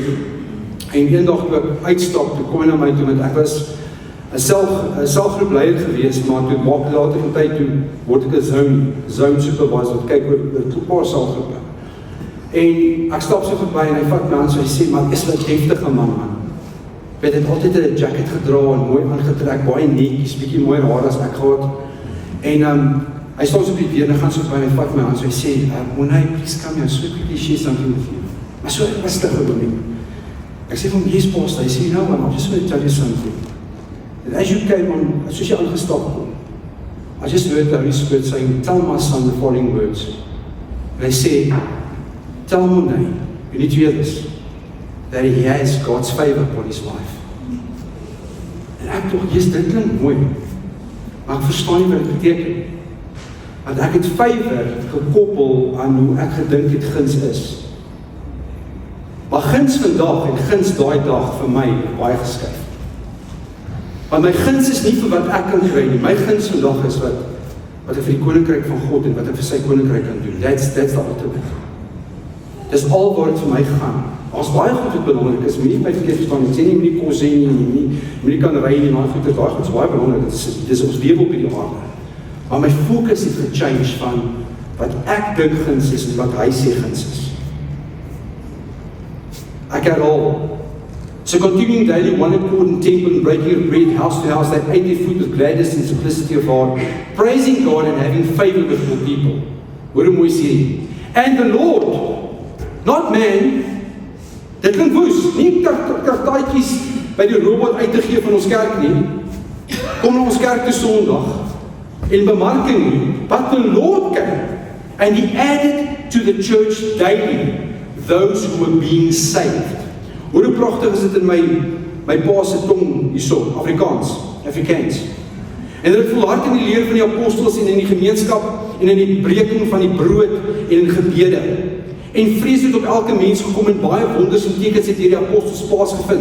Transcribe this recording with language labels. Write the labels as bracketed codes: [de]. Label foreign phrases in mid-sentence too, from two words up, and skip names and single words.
[af] En eendag toe ek uitstap, toe kom hy na my toe, want ek was 'n selfgroepleier gewees, maar toe maak later van tyd toe word ek 'n [en] zone supervisor, [af] wat kyk oor 'n paar selfgroepe. En ek stap so verby en hy vat my aan, so hy sê, maar is wat heftige man. Hy het altyd 'n jacket gedra en mooi aangetrek, baie netjies, bietjie mooier haar as ek gehad. En hy staan so op die deur en gaan so by my, vat my aan, so hy sê, Monay, [en] please come here, so quickly share something with you. [af] Maar so rustig oor. Ek sê vir hom, yes, pastor. Hy sê, [en] you know what, I'm just going to tell you something. And as you came on, [af] soos jy aangestap kom, [en] I just heard the Holy Spirit saying, tell my son the following words. [af] And hy sê, [en] tell Monay, you need to hear this, that he has God's favor upon his life. [af] En ek toch, yes, dit klink mooi, maar ek verstaan nie wat dit beteken. Want ek het favor gekoppel aan hoe ek gedink het guns is. Maar guns vandag en guns daai dag vir my baie geskuif. Want my guns is nie vir wat ek kan kry nie. My guns vandag is wat ek vir die koninkryk van God en wat ek vir sy koninkryk kan doen. [en] That's the ultimate. [af] Dis al waar dit vir my gaan. As baie goed wat belangrik is, moet nie my verkeerd verstaan, ek sê nie, moet nie kos hê nie, moet nie kan ry nie, maar goed, daai goed is baie belangrik, dit is ons lewe op hierdie aarde. Maar my focus het gechange van wat ek dink guns is en wat hy sê guns is. Ek herhaal. [en] So continuing daily one accord in temple and breaking of bread, house to house, they ate their food with gladness and simplicity of heart, praising God and having favor with all people. [af] Hoor hoe mooi sê. [en] And the Lord, not man, [af] dit klink woes, nie kartaatjies by die robot uit te gee van ons kerk nie, kom na ons kerk te Sondag, en bemarking nie, [en] but the Lord came, and he added to the church daily, those who were being saved. [af] Hoe pragtig is dit in my pa se tong hierso, Afrikaans. En dit volhard in die leer van die apostels en in die gemeenskap en in die breking van die brood en in gebede. En vrees het op elke mens gekom en baie wonders en tekens het deur die apostels plaasgevind.